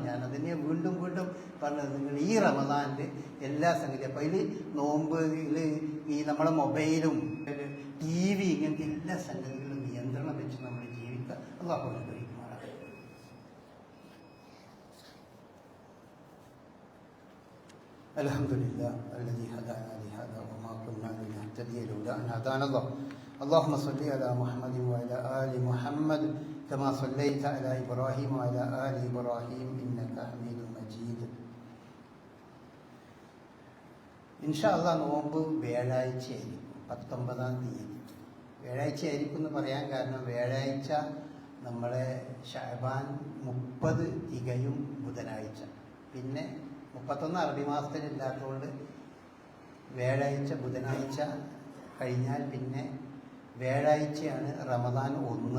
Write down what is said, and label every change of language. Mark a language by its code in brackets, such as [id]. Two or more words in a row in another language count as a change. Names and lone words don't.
[ml] ഞാൻ അതിനെ വീണ്ടും പറഞ്ഞത്, നിങ്ങൾ ഈ റമദാനിൽ എല്ലാ സംഗതിയും, അപ്പോൾ അതിൽ നോമ്പിൽ ഈ നമ്മളെ മൊബൈലും TV ഇങ്ങനത്തെ എല്ലാ സംഗതികളും നിയന്ത്രണം വെച്ച് നമ്മൾ ജീവിക്കുക. അല്ലാഹു അനുഗ്രഹിക്കുമാറാകട്ടെ. [ar] الحمد لله الذي هدانا لهذا وما كنا لنهتدي لولا أن هدانا الله. اللهم صل على محمد وعلى آل محمد كما صليت على إبراهيم وعلى آل إبراهيم إنك حميد مجيد. إن شاء الله [ml] നോമ്പ് വ്യാഴാഴ്ചയായിരിക്കും, 19-ാം തീയതി വ്യാഴാഴ്ചയായിരിക്കും എന്ന് പറയാൻ കാരണം, വ്യാഴാഴ്ച നമ്മളെ ശഅബാൻ 30 തികയും ബുധനാഴ്ച. പിന്നെ 31 അറബി മാസത്തിലില്ലാത്തതുകൊണ്ട് വ്യാഴാഴ്ച ബുധനാഴ്ച കഴിഞ്ഞാൽ പിന്നെ വ്യാഴാഴ്ചയാണ് റമദാൻ 1.